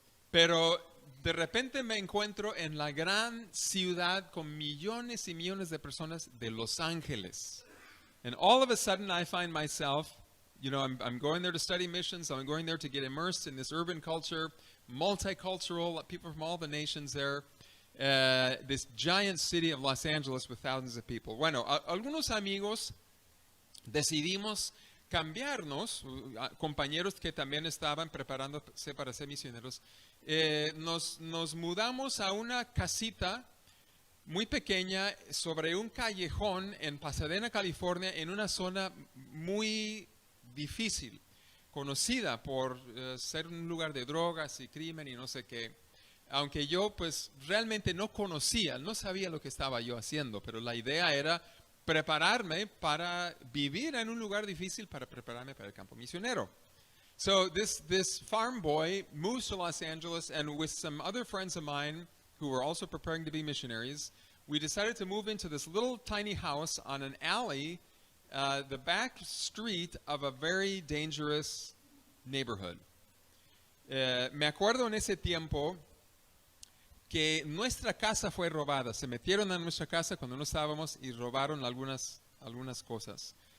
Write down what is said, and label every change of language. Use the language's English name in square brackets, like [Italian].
[Spanish] Pero de repente me encuentro en la gran ciudad con millones y millones de personas de Los Ángeles. [English] And all of a sudden I find myself, I'm going there to study missions, I'm going there to get immersed in this urban culture, multicultural, people from all the nations there, this giant city of Los Angeles with thousands of people. [Spanish] Bueno, algunos amigos decidimos cambiarnos, compañeros que también estaban preparándose para ser misioneros, nos mudamos a una casita muy pequeña sobre un callejón en Pasadena, California, en una zona muy difícil, conocida por ser un lugar de drogas y crimen y no sé qué. Aunque yo pues realmente no sabía lo que estaba yo haciendo, pero la idea era prepararme para vivir en un lugar difícil, para prepararme para el campo misionero. [English] So this farm boy moves to Los Angeles, and with some other friends of mine who were also preparing to be missionaries, we decided to move into this little tiny house on an alley, the back street of a very dangerous neighborhood. [Spanish] Me acuerdo en ese tiempo que nuestra casa fue robada. Se metieron a nuestra casa cuando no estábamos y robaron algunas cosas.